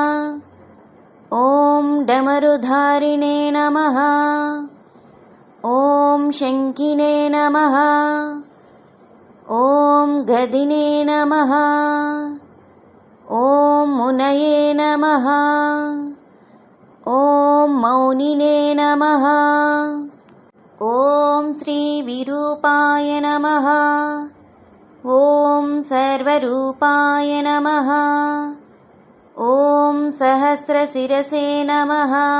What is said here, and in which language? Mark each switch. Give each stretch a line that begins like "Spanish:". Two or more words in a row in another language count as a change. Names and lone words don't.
Sanskrit: ఓం డమరుధారిణే నమః. ఓం శంకినే నమః. ఓం గదినే నమః. ఓం మునయే నమః. ॐ मौनिने नमः। ॐ श्रीविरूपाय नमः। ॐ सर्वरूपाय नमः। ॐ सहस्रशिरसे नमः।